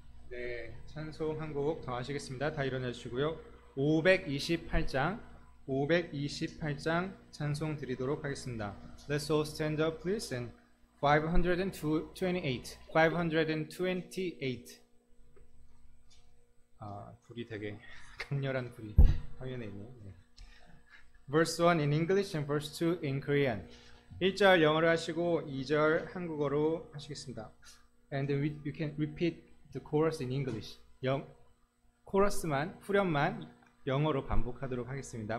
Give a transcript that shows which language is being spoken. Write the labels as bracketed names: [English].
[Korean] 네, 찬송 한 곡 더 하시겠습니다. 다 일어나 주시고요. 528장 찬송 드리도록 하겠습니다. [English] Let's all stand up please and 528. [Korean] 불이 되게 강렬한 불이 화면에 있네요. 네. [English] Verse 1 in English and verse 2 in Korean. [Korean] 1절 영어로 하시고 2절 한국어로 하시겠습니다. [English] And then you can repeat the chorus in English. [Korean] 코러스만, 후렴만 영어로 반복하도록 하겠습니다.